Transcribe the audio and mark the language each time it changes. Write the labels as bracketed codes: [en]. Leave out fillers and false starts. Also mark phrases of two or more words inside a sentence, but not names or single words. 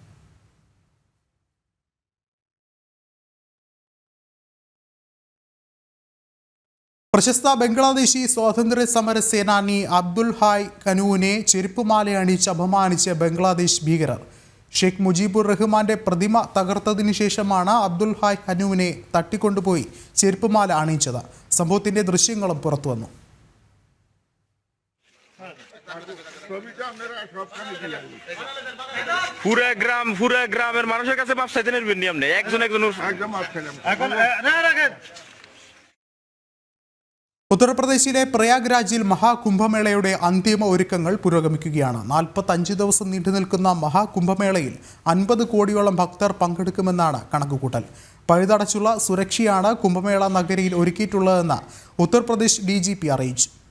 [ml] പ്രശസ്ത ബംഗ്ലാദേശി സ്വാതന്ത്ര്യ സമര സേനാനി അബ്ദുൽ ഹായ് ഖനൂവിനെ ചെരുപ്പുമാല അണിയിച്ച് അപമാനിച്ച് ബംഗ്ലാദേശ് ഭീകരർ. ഷെയ്ഖ് മുജീബുർ റഹ്മാന്റെ പ്രതിമ തകർത്തതിനു ശേഷമാണ് അബ്ദുൽ ഹായ് ഖനൂവിനെ തട്ടിക്കൊണ്ടുപോയി ചെരുപ്പുമാല അണിയിച്ചത്. സംഭവത്തിന്റെ ദൃശ്യങ്ങളും പുറത്തുവന്നു. [bn] পুরা গ্রামের মানুষের কাছে মাপ চাইতে নেবেন নি আপনি একজন [ml] ഉത്തർപ്രദേശിലെ പ്രയാഗ്രാജിൽ മഹാകുംഭമേളയുടെ അന്തിമ ഒരുക്കങ്ങൾ പുരോഗമിക്കുകയാണ്. 45 ദിവസം നീണ്ടുനിൽക്കുന്ന മഹാകുംഭമേളയിൽ 50 കോടിയോളം ഭക്തർ പങ്കെടുക്കുമെന്നാണ് കണക്കുകൂട്ടൽ. പഴുതടച്ചുള്ള സുരക്ഷയാണ് കുംഭമേള നഗരിയിൽ ഒരുക്കിയിട്ടുള്ളതെന്ന് ഉത്തർപ്രദേശ് DGP അറിയിച്ചു.